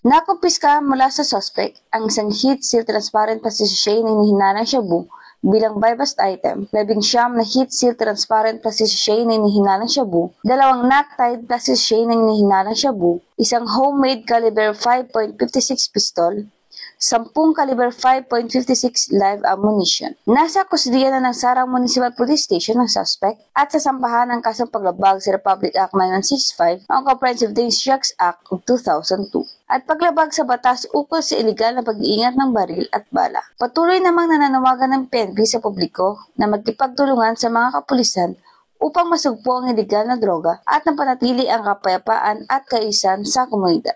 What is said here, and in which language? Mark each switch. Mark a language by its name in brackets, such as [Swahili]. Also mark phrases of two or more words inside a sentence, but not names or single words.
[Filipino] Nakumpiska mula sa suspect ang isang [English] heat seal transparent plastic sachet [Filipino] na hinihinanang shabu bilang [English] bypassed item, [Filipino] 19 na [English] heat seal transparent plastic sachet [Filipino] na hinihinanang shabu, 2 [English] knock-tied plastic sachet [Filipino] na hinihinanang shabu, isang [English] homemade caliber 5.56 pistol, [Filipino] 10 [English] caliber 5.56 live ammunition. [Filipino] Nasa kusdiya na ng Sara Municipal Police Station ng suspect at sasampahan ng kasong paglabag sa Republic Act 9165 ang Comprehensive Dangerous Drugs Act of 2002 at paglabag sa batas ukol sa iligal na pag-iingat ng baril at bala. Patuloy namang nananawagan ng PNP sa publiko na magkipagtulungan sa mga kapulisan upang masugpo ang iligal na droga at napanatili ang kapayapaan at kaayusan sa komunidad.